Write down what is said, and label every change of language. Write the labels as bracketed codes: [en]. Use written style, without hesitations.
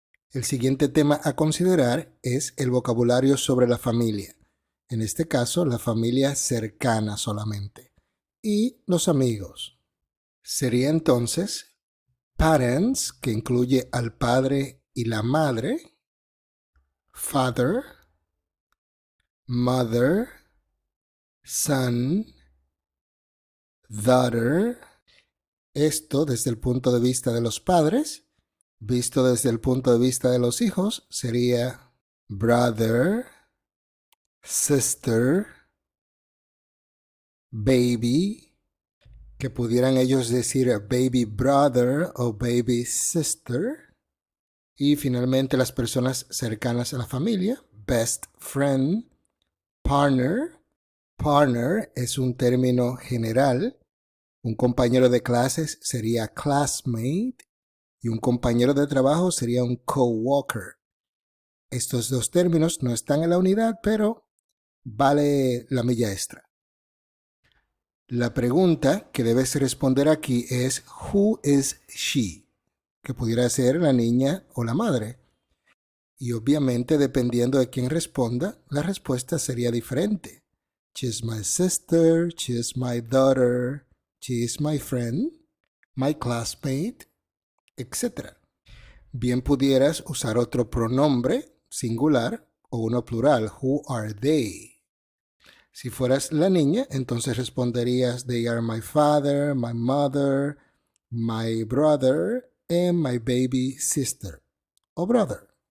[es] El siguiente tema a considerar es el vocabulario sobre la familia. En este caso, la familia cercana solamente. Y los amigos. Sería entonces parents, que incluye al padre y la madre. [en] Father, mother, son, daughter. [es] Esto desde el punto de vista de los padres. Visto desde el punto de vista de los hijos, sería [en] brother, sister, baby, [es] que pudieran ellos decir [en] baby brother [es] o [en] baby sister. [es] Y finalmente las personas cercanas a la familia, best friend, partner. Partner es un término general. Un compañero de clases sería classmate y un compañero de trabajo sería un coworker. Estos dos términos no están en la unidad, pero vale la milla extra. La pregunta que debes responder aquí es [en] who is she? [es] Que pudiera ser la niña o la madre. Y obviamente, dependiendo de quién responda, la respuesta sería diferente. [en] She is my sister, she is my daughter, she is my friend, my classmate, etc. [es] Bien pudieras usar otro pronombre singular o uno plural. [en] Who are they? [es] Si fueras la niña, entonces responderías [en] they are my father, my mother, my brother, and my baby sister o brother.